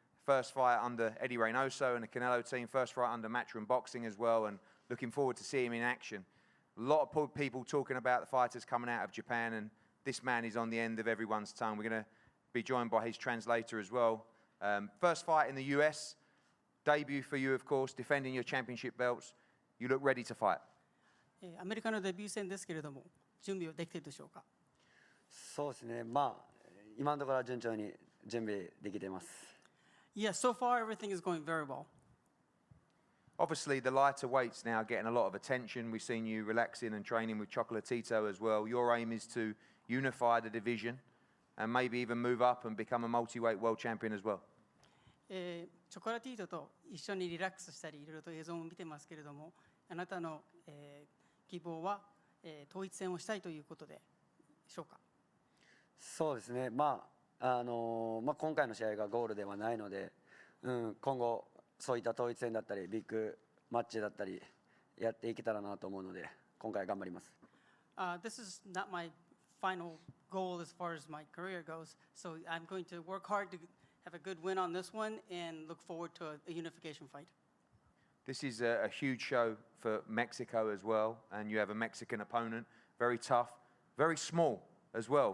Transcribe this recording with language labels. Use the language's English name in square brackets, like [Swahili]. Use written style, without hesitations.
[English] First fight under Eddie Reynoso and the Canelo team, first fight under Matchroom Boxing as well, and looking forward to seeing him in action. A lot of people talking about the fighters coming out of Japan, and this man is on the end of everyone's tongue. We're going to be joined by his translator as well. First fight in the US, debut for you, of course, defending your championship belts. You look ready to fight. [Japanese] アメリカのデビュー戦ですけれども、準備はできているでしょうか。そうですね。まあ今のところは順調に準備できています。 [English] Yes, so far everything is going very well. Obviously, the lighter weights now getting a lot of attention. We've seen you relaxing and training with Chocolatito as well. Your aim is to unify the division and maybe even move up and become a multi-weight world champion as well. [Japanese] チョコラティートと一緒にリラックスしたり、いろいろと映像も見てますけれども、あなたの、希望は、統一戦をしたいということでしょうか。そうですね。まあ今回の試合がゴールではないので、今後そういった統一戦だったりビッグマッチだったりやっていけたらなと思うので、今回頑張ります。 [English] This is not my final goal as far as my career goes, so I'm going to work hard to have a good win on this one and look forward to a unification fight. This is a huge show for Mexico as well, and you have a Mexican opponent, very tough, very small as well.